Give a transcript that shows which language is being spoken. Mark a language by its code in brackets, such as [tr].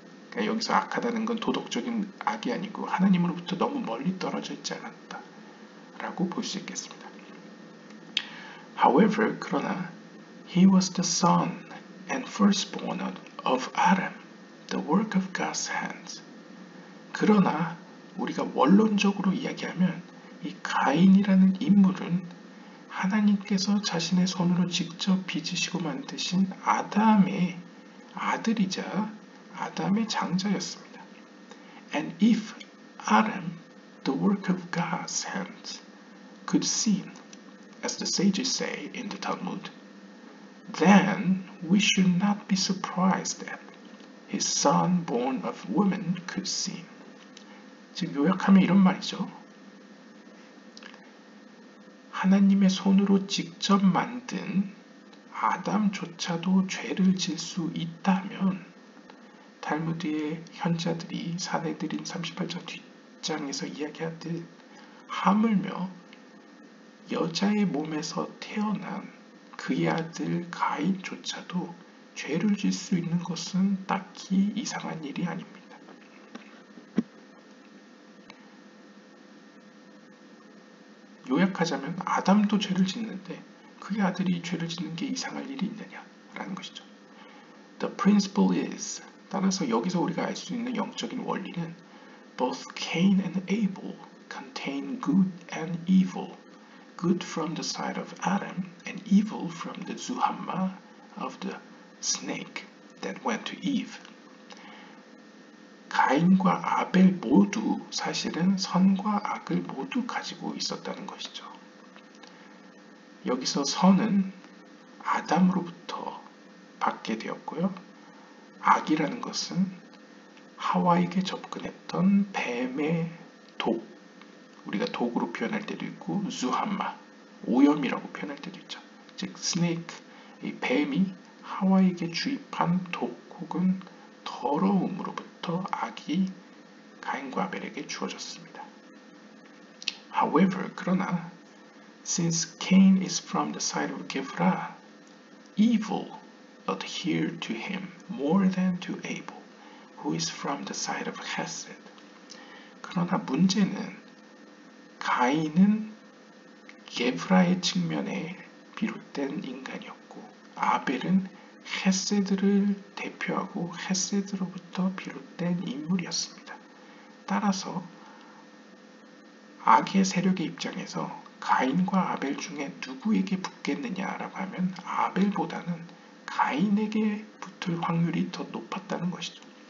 [ko] 그러니까 여기서 악하다는 건 도덕적인 악이 아니고 하나님으로부터 너무 멀리 떨어져 있지 않았다 라고 볼 수 있겠습니다. [en] However, [ko] 그러나 [en] he was the son and firstborn of Adam, the work of God's hands. [ko] 그러나 우리가 원론적으로 이야기하면 이 가인이라는 인물은 하나님께서 자신의 손으로 직접 빚으시고 만드신 아담의 아들이자 아담의 장자였습니다. [en] And if Adam, the work of God's hands, could sin, as the sages say in the Talmud, then we should not be surprised that his son born of woman could sin. [ko] 즉 요약하면 이런 말이죠. 하나님의 손으로 직접 만든 아담조차도 죄를 질 수 있다면 탈무드의 현자들이 사내들인 38장 뒷장에서 이야기하듯 하물며 여자의 몸에서 태어난 그의 아들 가인조차도 죄를 질 수 있는 것은 딱히 이상한 일이 아닙니다. 요약하자면 아담도 죄를 짓는데 그의 아들이 죄를 짓는 게 이상할 일이 있느냐라는 것이죠. [en] The principle is, [ko] 따라서 여기서 우리가 알 수 있는 영적인 원리는 [en] both Cain and Abel contain good and evil, good from the side of Adam and evil from the zuhamma of the snake that went to Eve. [ko] 가인과 아벨 모두 사실은 선과 악을 모두 가지고 있었다는 것이죠. 여기서 선은 아담으로부터 받게 되었고요. 악이라는 것은 하와에게 접근했던 뱀의 독, 우리가 독으로 표현할 때도 있고 zuhamma, 오염이라고 표현할 때도 있죠. 즉 스네이크, 이 뱀이 하와에게 주입한 독 혹은 더러움으로부터 악이 가인과 아벨에게 주어졌습니다. However, 그러나 since Cain is from the side of Gevurah, evil adhered to him more than to Abel. who is from the side of Hesed. 그러나 문제는 가인은 게브라의 측면에 비롯된 인간이었고 아벨은 헤세드를 대표하고 헤세드로부터 비롯된 인물이었습니다. 따라서 악의 세력의 입장에서 가인과 아벨 중에 누구에게 붙겠느냐라고 하면 아벨보다는 가인에게 붙을 확률이 더 높았다는 것이죠.